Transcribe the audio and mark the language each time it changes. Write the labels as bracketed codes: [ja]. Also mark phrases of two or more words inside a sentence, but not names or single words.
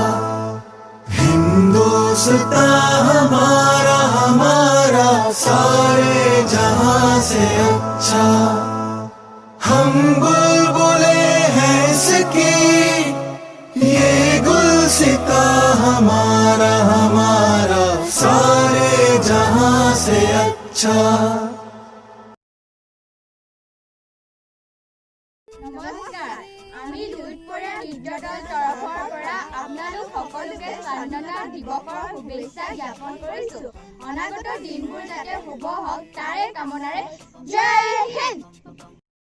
[hi] हिंदुस्तान हमारा हमारा सारे जहां से अच्छा हम बुलबुले हैं इसकी ये गुलसिता हमारा हमारा सारे जहां से अच्छा [as] নমস্কাৰ আমি লুইতপৰীয়া নৃত্যদল তৰফৰ পৰা আপোনালোক সকলোকে স্বাধীনতা দিৱসৰ শুভেচ্ছা জ্ঞাপন কৰিছোঁ অনাগত দিনবোৰ যাতে শুভ হওক তাৰে কামনাৰে জয় হিন্দ